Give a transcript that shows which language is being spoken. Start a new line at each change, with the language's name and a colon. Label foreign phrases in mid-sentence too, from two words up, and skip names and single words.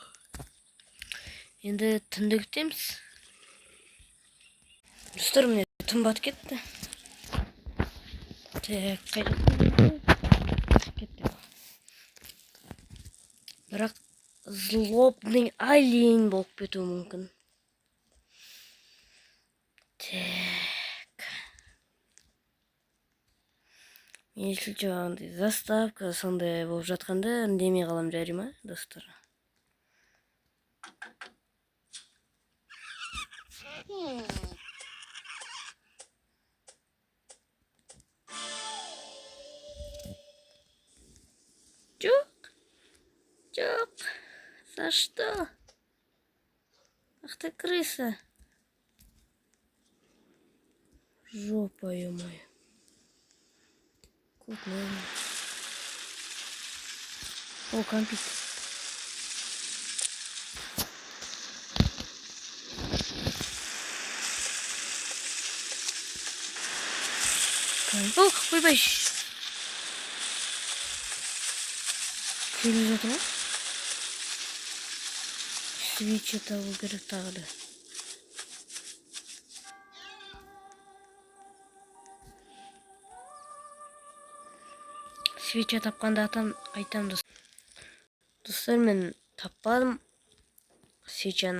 Kazakh: Енді түнді күтеміз. Достар, міне түн батып кетті. Так, қайда кетті.
Kyrgyz: Бірақ
Russian: злобный олень
Kyrgyz: болуп кетүү мүмкүн. Так. Менимче андай заставка сондай болуп жатканда үндемей калам жарыма, достор. Жок.
Russian: За что? Ах ты крыса. Жопа, ё-моё. Кот, наверное. О, компьютер. О, ойбай.
Kazakh: Келе жатыр ма?
Kyrgyz: Свечи табуу керек тагы да. Свеча тапканда айтам достор, мен таппадым свечаны.